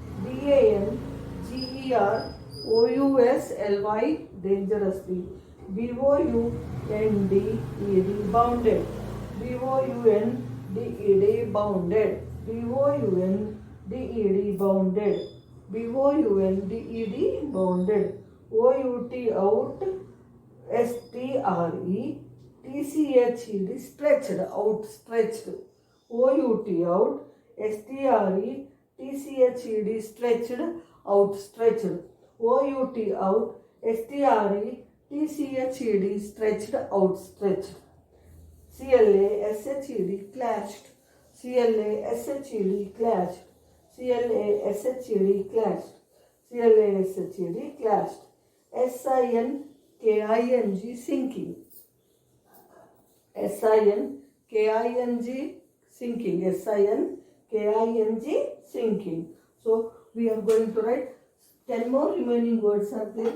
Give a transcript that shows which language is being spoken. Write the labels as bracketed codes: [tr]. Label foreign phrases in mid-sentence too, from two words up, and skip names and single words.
[en] DANGEROUSLY dangerously. BOUNDED bounded. BOUNDED bounded. BOUNDED bounded. BOUNDED bounded. OUT out. STRETCHED stretched. Outstretched. O-U-T out, S-T-R-E-T-C-H-E-D stretched out, stretched. O-U-T out, S-T-R-E-T-C-H-E-D stretched out, stretched. C-L-A-S-H-E-D clashed, C-L-A-S-H-E-D clashed, C-L-A-S-H-E-D clashed, C-L-A-S-H-E-D clashed. S-I-N-K-I-N-G sinking, S-I-N-K-I-N-G sinking, S-I-N-K-I-N-G sinking. So we are going to write 10 more remaining words are there.